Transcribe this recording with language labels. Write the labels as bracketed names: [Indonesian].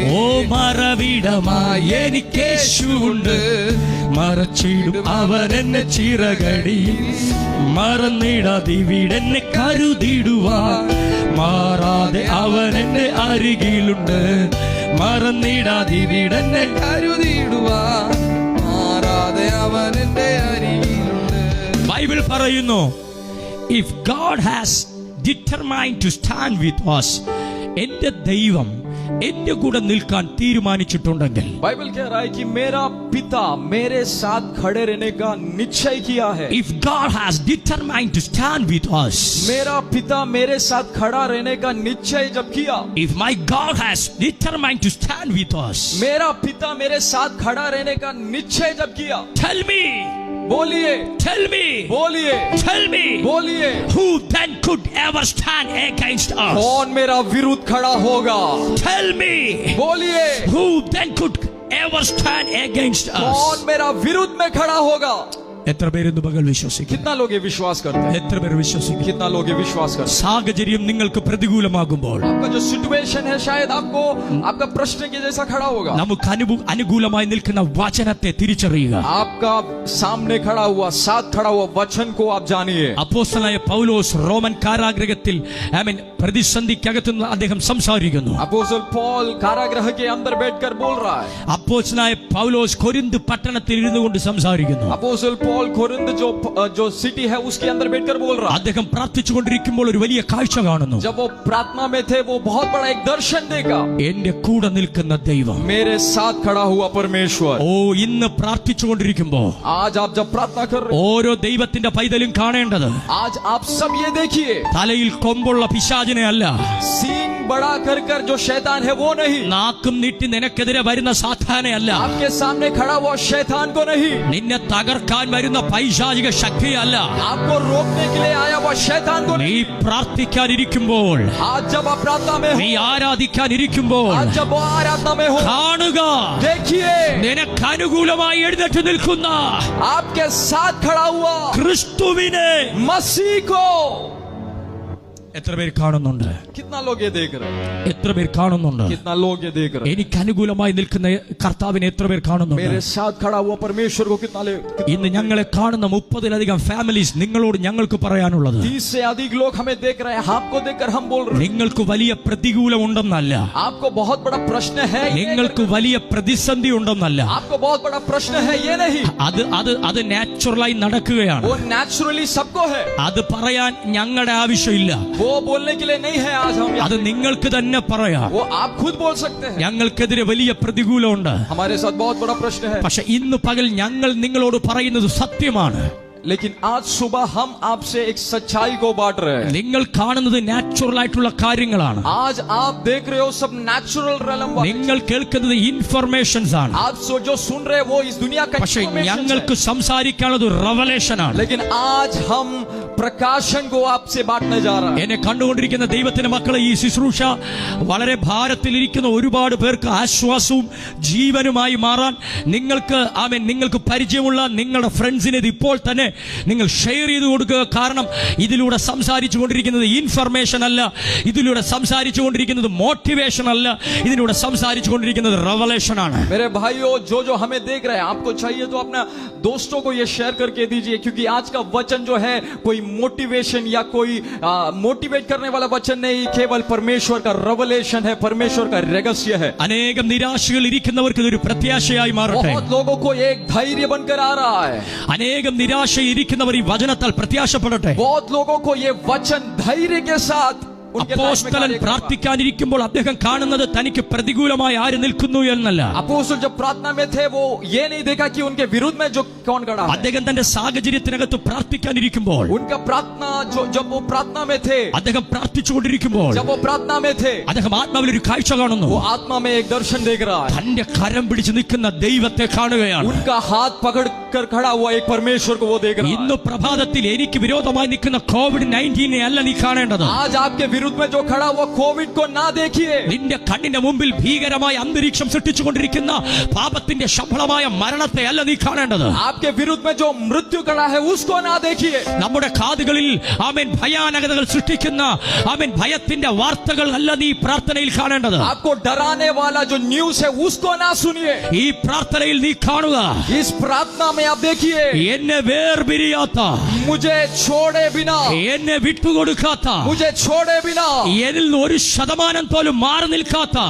[Malayalam] ഓ മറവിടമായി എനിക്കേശുണ്ട് മറച്ചിടും അവൻ എന്നെ ചിറകടിയിൽ മറന്നിടാതിവിടെന്നെ കരുതിടുവാൻ മാറാതെ അവൻ എന്റെ അരികിലുണ്ട് മറന്നിടാതിവിടെന്നെ കരുതിയിടുവാൻ മാറാതെ അവൻ എന്റെ അരികിലുണ്ട് ബൈബിൾ പറയുന്നു [English] if God has determined to stand with us [Malayalam] എന്റെ ദൈവം എന്റെ കൂടെ നിൽക്കാൻ തീരുമാനിച്ചിട്ടുണ്ടെങ്കിൽ [Hindi] बाइबल कह रहा है कि मेरा पिता मेरे साथ खड़े रहने का निश्चय किया है [English] if God has determined to stand with us [Hindi] मेरा पिता मेरे साथ खड़ा रहने का निश्चय जब किया [English] if my God has determined to stand with us [Hindi] मेरा पिता मेरे साथ खड़ा रहने का निश्चय जब किया [English] tell me [Hindi] बोलिए बोलिए बोलिए [English] who then could ever stand against us [Hindi] कौन मेरा विरुद्ध खड़ा होगा [English] tell me [Hindi] बोलिए [English] who then could ever stand against us [Hindi] कौन मेरा विरुद्ध में खड़ा होगा [Malayalam] എത്ര പേരെന്ന് പകൽ വിശ്വസിക്കും [Hindi] कितना लोग ये विश्वास करते हैं [Malayalam] എത്ര പേർ വിശ്വസിക്കും [Hindi] कितना लोग ये विश्वास करते हैं [Malayalam] സാഹചര്യം നിങ്ങൾക്ക് പ്രതികൂലമാകുമ്പോൾ [Hindi] आपका जो सिचुएशन है शायद आपको आपका प्रश्न के जैसा खड़ा होगा [Malayalam] നമുക്ക് അനുകൂലമായി നിൽക്കുന്ന വചനത്തെ തിരിച്ചറിയുക [Hindi] आपका सामने खड़ा हुआ साथ खड़ा हुआ वचन को आप जानिए [Malayalam] അപ്പോസ്തലനായ പൗലോസ് റോമൻ കാരാഗൃഹത്തിൽ പ്രതിസന്ധിക്കകത്തുനിന്ന് അദ്ദേഹം സംസാരിക്കുന്നു [Hindi] अपोस्तल पॉल कारागृह के अंदर बैठकर बोल रहा है [Malayalam] അപ്പോസ്തലനായ പൗലോസ് കൊരിന്ത് പട്ടണത്തിൽ ഇരുന്നു കൊണ്ട് സംസാരിക്കുന്നു [Hindi] अपोस्तल पॉल कोरिन्थ जो सिटी है उसके अंदर बैठकर बोल रहा है [Malayalam] അദ്ദേഹം പ്രാർത്ഥിച്ചുകൊണ്ടിരിക്കുമ്പോൾ ഒരു വലിയ കാഴ്ച കാണുന്നു [Hindi] जब वो प्रार्थना में थे वो बहुत बड़ा एक दर्शन देखा [Malayalam] എന്റെ കൂടെ നിൽക്കുന്ന ദൈവം [Hindi] मेरे साथ खड़ा हुआ परमेश्वर [Malayalam] ഓ ഇന്ന് പ്രാർത്ഥിച്ചുകൊണ്ടിരിക്കുമ്പോൾ [Hindi] आज आप जब प्रार्थना कर रहे [Malayalam] ഓരോ ദൈവത്തിന്റെ പൈതലും കാണേണ്ടത് [Hindi] आज आप सब ये देखिए [Malayalam] തലയിൽ കൊമ്പുള്ള പിശാചിനെ അല്ല [Hindi] सींग बड़ा कर जो शैतान है वो नहीं [Malayalam] നാക്കും നീട്ടി നിനക്കെതിരെ വരുന്ന സാത്താനെ അല്ല [Hindi] आपके सामने खड़ा हुआ शैतान को नहीं [Malayalam] നിന്നെ തകർക്കാൻ വരുന്ന പൈശാചിക ശക്തിയല്ല [Hindi] आपको रोकने के लिए आया हुआ शैतान को [Malayalam] നീ [Hindi] नहीं [Malayalam] പ്രാർത്ഥിക്കാനിരിക്കുമ്പോൾ [Hindi] आज जब आप प्रार्थना में हो [Malayalam] നീ ആരാധിക്കാനിരിക്കുമ്പോൾ [Hindi] आज जब वो आराधना में हो [Malayalam] കാണുക [Hindi] देखिए [Malayalam] നിനക്ക് അനുകൂലമായി എഴുന്നേറ്റ് നിൽക്കുന്ന [Hindi] आपके साथ खड़ा हुआ [Malayalam] ക്രിസ്തുവിനെ [Hindi] मसीह को [Malayalam] എത്ര പേർ കാണുന്നുണ്ട് [Hindi] कितना लोग ये देख रहे हैं [Malayalam] എത്ര പേർ കാണുന്നുണ്ട് [Hindi] कितना लोग ये देख रहे हैं [Malayalam] എനിക്ക് അനുകൂലമായി നിൽക്കുന്ന കർത്താവിനെ എത്ര പേർ കാണുന്നുണ്ട് [Hindi] मेरे साथ खड़ा हुआ परमेश्वर को कितना [Malayalam] ഇന്ന് ഞങ്ങളെ കാണുന്ന 30-ലധികം ഫാമിലീസ് നിങ്ങളോട് ഞങ്ങൾക്ക് പറയാനുള്ളത് [Hindi] 30 से अधिक लोग हमें देख रहे हैं आपको देखकर हम बोल रहे हैं [Malayalam] നിങ്ങൾക്ക് വലിയ പ്രതികൂലം ഉണ്ടെന്നല്ല [Hindi] आपको बहुत बड़ा प्रश्न है ये [Malayalam] നിങ്ങൾക്ക് വലിയ പ്രതിസന്ധി ഉണ്ടെന്നല്ല [Hindi] आपको बहुत बड़ा प्रश्न है ये नहीं [Malayalam] അത് നാച്ചുറലായി നടക്കുകയാണ് [Hindi] वो नेचुरली सबको है [Malayalam] അത് പറയാൻ ഞങ്ങളുടെ ആവശ്യമില്ല [Hindi] वो बोलने के लिए नहीं है आज हम [Malayalam] അത് നിങ്ങൾക്ക് തന്നെ പറയാം [Hindi] वो आप खुद बोल सकते हैं [Malayalam] ഞങ്ങൾക്കെതിരെ വലിയ പ്രതികൂലമുണ്ട് [Hindi] हमारे साथ बहुत बड़ा प्रश्न है [Malayalam] പക്ഷെ ഇന്ന് പകൽ ഞങ്ങൾ നിങ്ങളോട് പറയുന്നത് സത്യമാണ് [Hindi] लेकिन आज सुबह हम आपसे एक सच्चाई को बांट रहे हैं [Malayalam] നിങ്ങൾ കാണുന്നത് നാച്ചുറൽ ആയിട്ടുള്ള കാര്യങ്ങളാണ് [Hindi] आज आप देख रहे हो सब नेचुरल रेलम [Malayalam] നിങ്ങൾ കേൾക്കുന്നത് ഇൻഫർമേഷൻസ് ആണ് [Hindi] आप जो सुन रहे हो वो इस दुनिया का [Malayalam] പക്ഷെ [English] information [Malayalam] ഞങ്ങൾക്ക് [Hindi] है। [Malayalam] സംസാരിക്കാനുള്ളത് റെവലേഷൻ ആണ് [Hindi] लेकिन आज हम प्रकाशन को आपसे बांटने जा रहे हैं [Malayalam] എന്നെ കണ്ടുകൊണ്ടിരിക്കുന്ന ദൈവത്തിന്റെ മക്കളെ ഈ ശുശ്രൂഷ വളരെ ഭാരത്തിലിരിക്കുന്ന ഒരുപാട് പേർക്ക് ആശ്വാസവും ജീവനുമായി മാറാൻ നിങ്ങൾക്ക് പരിചയമുള്ള നിങ്ങളുടെ ഫ്രണ്ട്സിനെ ഇത് ഇപ്പോൾ തന്നെ നിങ്ങൾ ഷെയർ ചെയ്ത് കൊടുക്കുക കാരണം ഇതിലൂടെ സംസാരിച്ചു കൊണ്ടിരിക്കുന്നത് ഇൻഫർമേഷൻ അല്ല ഇതിലൂടെ സംസാരിച്ചു കൊണ്ടിരിക്കുന്നത് മോട്ടിവേഷൻ അല്ല ഇതിലൂടെ സംസാരിച്ചു കൊണ്ടിരിക്കുന്നത് റെവലേഷൻ ആണ് [Hindi] मेरे भाइयों जो हमें देख रहे हैं आपको चाहिए तो अपना दोस्तों को ये शेयर करके दीजिए क्योंकि आज का वचन जो है कोई मोटिवेशन या कोई मोटिवेट करने वाला वचन नहीं केवल परमेश्वर का रेवलेशन है परमेश्वर का रहस्य है [Malayalam] അനേകം നിരാശകൾ ഇരിക്കുന്നവർക്ക് ഇതൊരു പ്രത്യാശയായി മാറട്ടെ [Hindi] बहुत लोगों को एक धैर्य बनकर आ रहा है [Malayalam] അനേകം നിരാശ നിരാശയിരിക്കുന്നവർ ഈ വചനത്താൽ പ്രത്യാശപ്പെടട്ടെ. [Hindi] बहुत लोगों को ये वचन धैर्य के साथ [Malayalam] അപ്പോസ്തലൻ പ്രാർത്ഥിക്കാനിരിക്കുമ്പോൾ അദ്ദേഹം കാണുന്നത് തനിക്ക് പ്രതികൂലമായി ആര് നിൽക്കുന്നു എന്നല്ല. [Hindi] अपोस्तल जब प्रार्थना में थे वो ये नहीं देखा कि उनके विरुद्ध में जो कौन खड़ा है. [Malayalam] അദ്ദേഹം തന്റെ സാഹചര്യത്തിനകത്ത് പ്രാർത്ഥിക്കാനിരിക്കുമ്പോൾ, [Hindi] उनका प्रार्थना जब वो प्रार्थना में थे, [Malayalam] അദ്ദേഹം പ്രാർത്ഥിച്ചുകൊണ്ടിരിക്കുമ്പോൾ [Hindi] जब वो प्रार्थना में थे, [Malayalam] അദ്ദേഹം ആത്മാവിൽ ഒരു കാഴ്ച കാണുന്നു. [Hindi] वो आत्मा में एक दर्शन देख रहा है. [Malayalam] തന്റെ കരം പിടിച്ച് നിൽക്കുന്ന ദൈവത്തെ കാണുകയാണ്. [Hindi] उनका हाथ पकड़ कर खड़ा हुआ एक परमेश्वर को वो देख रहा है. [Malayalam] ഇന്ന് പ്രഭാതത്തിൽ എനിക്ക് വിരോധമായി നിൽക്കുന്ന COVID-19 അല്ല നീ കാണേണ്ടത്. [Hindi] आज आपके विरुद्ध में जो खड़ा हुआ कोविड को ना देखिए. [Malayalam] നിന്റെ കണ്ണിന്റെ മുമ്പിൽ ഭീകരമായ അന്തരീക്ഷം സൃഷ്ടിച്ചുകൊണ്ടിരിക്കുന്ന പാപത്തിന്റെ ശമ്പളമായ മരണത്തെ അല്ല നീ കാണേണ്ടത്. [Hindi] आपके विरुद्ध में जो मृत्यु खड़ा है उसको ना देखिए. [Malayalam] നമ്മുടെ കാതുകളിൽ ആമേൻ ഭയാനകതകൾ സൃഷ്ടിക്കുന്ന ആമേൻ ഭയത്തിന്റെ വാർത്തകൾ അല്ല നീ പ്രാർത്ഥനയിൽ കാണേണ്ടത്. [Hindi] आपको डराने वाला जो न्यूज़ है उसको ना सुनिए. [Malayalam] ഈ പ്രാർത്ഥനയിൽ നീ കാണുക, [Hindi] इस प्रार्थना में आप देखिए, [Malayalam] എന്നെ വേർപിരിയാത്ത, [Hindi] मुझे छोड़े बिना, [Malayalam] എന്നെ വിട്ടുകൊടുക്കാത്ത, [Hindi] मुझे छोड़े बिना, [Malayalam] എന്നിൽ നിന്ന് 1% പോലും മാറി നിൽക്കാത്ത,